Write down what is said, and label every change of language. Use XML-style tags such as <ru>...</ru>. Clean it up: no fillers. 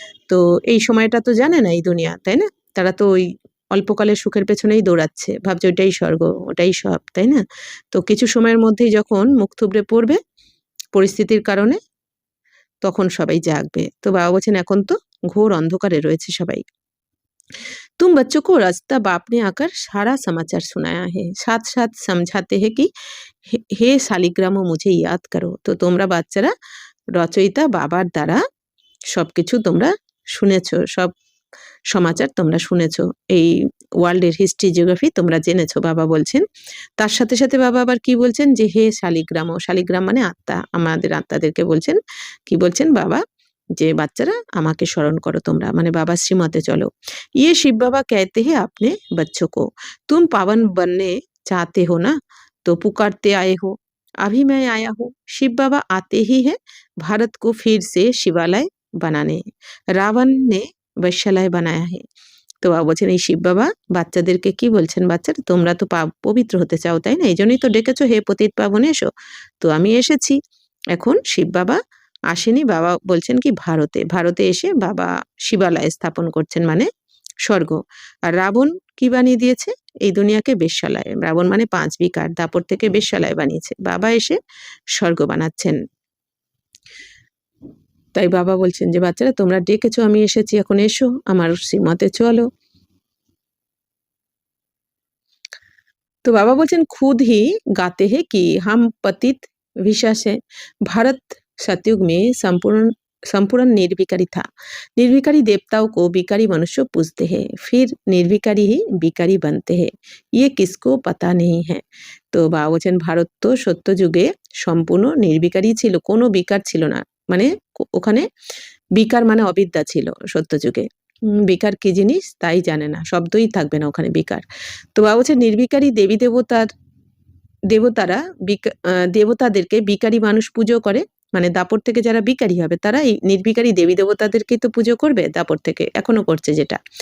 <bn>তো এই সময়টা তো জানে না এই দুনিয়া, তাই না? তারা তো ওই অল্পকালের সুখের পেছনেই দৌড়াচ্ছে, ভাবছে ওটাই স্বর্গ, ওটাই সব, তাই না? তো কিছু সময়ের মধ্যেই যখন মুখ থুবড়ে পড়বে পরিস্থিতির কারণে, তখন সবাই জাগবে। তো বাবা বলছেন, এখন তো ঘোর অন্ধকারে রয়েছে সবাই।</bn> <hi>तुम बच्चों को रास्ता बाप ने आकर सारा समाचार सुनाया है, साथ साथ समझाते हैं कि हे শালিগ্রামও মুঝে ইয়াদ করো।</hi> <bn>তো তোমরা বাচ্চারা রচয়িতা বাবার দ্বারা সবকিছু তোমরা শুনেছো, সব সমাচার তোমরা শুনেছো, এই ওয়ার্ল্ডের হিস্ট্রি জিওগ্রাফি তোমরা জেনেছো, বাবা বলছেন। তার সাথে সাথে বাবা আবার কি বলছেন, যে হে শালিগ্রামও, শালিগ্রাম মানে আত্মা, আমাদের আত্মাদেরকে বলছেন। কি বলছেন বাবা, যে বাচ্চারা আমাকে স্মরণ করো তোমরা, মানে বাবা শ্রীমতে চলো।</bn> <hi>ये शिव बाबा कहते हैं अपने बच्चों को, तुम पावन बनने चाहते हो ना, तो पुकारते आए हो, अभी मैं आया हूँ। शिव बाबा आते ही है भारत को फिर से शिवालय बनाने, रावण ने वैश्यालय बनाया है।</hi> <bn>তো বাবা বলছেন, এই শিব বাবা বাচ্চাদেরকে কি বলছেন, বাচ্চারা তোমরা তো পবিত্র হতে চাও, তাই না? এই জন্যই তো ডেকেছো, হে পতিত পাবন এসো। তো আমি এসেছি। এখন শিব বাবা আসেনি, বাবা বলছেন কি, ভারতে, ভারতে এসে বাবা শিবালয় স্থাপন করছেন, মানে স্বর্গ। আর রাবণ কি বানিয়ে দিয়েছে, এই দুনিয়াকে বেশ্যালয়। রাবণ মানে 5 বিকার, দাপর থেকে বেশ্যালয় বানিয়েছে, বাবা এসে স্বর্গ বানাচ্ছেন। তাই বাবা বলছেন যে বাচ্চারা তোমরা ডেকেছো, আমি এসেছি, এখন এসো আমার শ্রীমতে চলো।</bn> <hi>तो बाबा बोलছেন, खुद ही गाते हैं कि हम पतित विशेष है, भारत सतयुग में संपूर्ण संपूर्ण निर्विकारी था। निर्विकारी देवताओं को विकारी मनुष्य पूजते हैं, फिर निर्विकारी ही विकारी बनते हैं, ये किसको पता नहीं है।</hi> <bn>তো বাবা বলছেন, ভারত তো সত্য যুগে সম্পূর্ণ নির্বিকারী ছিল, কোনো বিকার ছিল না, মানে ওখানে বিকার মানে অবিদ্যা ছিল সত্য যুগে। বিকার কি জিনিস তাই জানে না, শব্দই থাকবে না ওখানে বিকার। তো বাবা বলছে, নির্বিকারী দেবী দেবতারা দেবতাদেরকে বিকারী মানুষ পুজো করে, মানে দাপর থেকে যারা বিকারী হবে তারা এই নির্বিকারী দেবী দেবতাদেরকেই তো পুজো করবে, দাপর থেকে এখনো করছে যেটা।</bn>